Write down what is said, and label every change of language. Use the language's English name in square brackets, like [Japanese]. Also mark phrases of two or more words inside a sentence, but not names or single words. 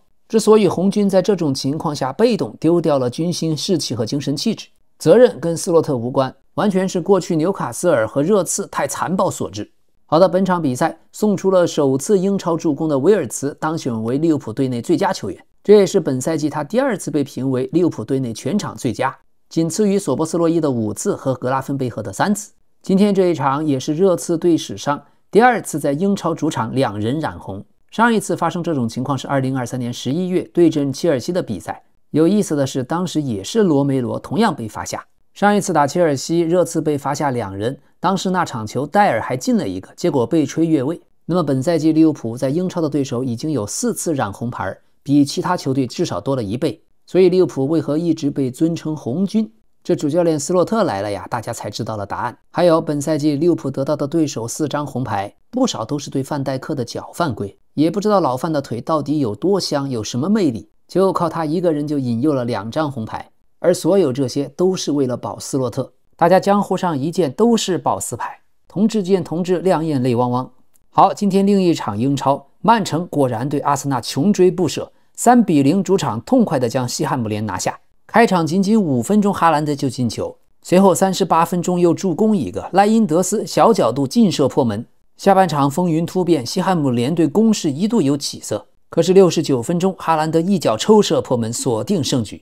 [Chinese] 之所以紅軍在這種情況下被動丟掉了軍心士氣和精神氣質，責任跟斯洛特無關，完全是過去紐卡斯爾和熱刺太殘暴所致。好的，本場比賽送出了首次英超助攻的威爾茨當選為利物浦队內最佳球员，這也是本賽季他第2次被評為利物浦隊內全場最佳，僅次於索博斯洛伊的5次和格拉芬贝赫的3次。今天這一場也是热刺队史上第2次在英超主场2人染紅。上一次發生這種情況是2023年11月對陣切爾西的比賽。有意思的是，當時也是羅梅羅同樣被罰下。上一次打切爾西，熱刺被罰下2人，當時那場球戴爾還進了一個，結果被吹越位。那麼本賽季利物浦在英超的對手已經有4次染紅牌，比其他球隊至少多了1倍。所以利物浦為何一直被尊稱紅軍？這主教練斯洛特來了呀，大家才知道了答案。還有本賽季利物浦得到的对手4張紅牌，不少都是对范戴克的脚犯規。也不知道老范的腿到底有多香，有什麼魅力，就靠他一個人就引誘了2張紅牌。而所有這些都是為了保斯洛特。大家江湖上一见都是保斯牌，同志见同志，两眼淚汪汪。好，今天另一場英超，曼城果然對阿森納窮追不捨，3比0主場痛快地將西漢姆聯拿下。開場僅僅5分鐘，哈蘭德就進球，隨後38分鐘又助攻一個，萊因德斯小角度勁射破門。下半場風雲突變，西漢姆聯隊攻勢一度有起色，可是69分鐘，哈蘭德一腳抽射破門，鎖定勝局。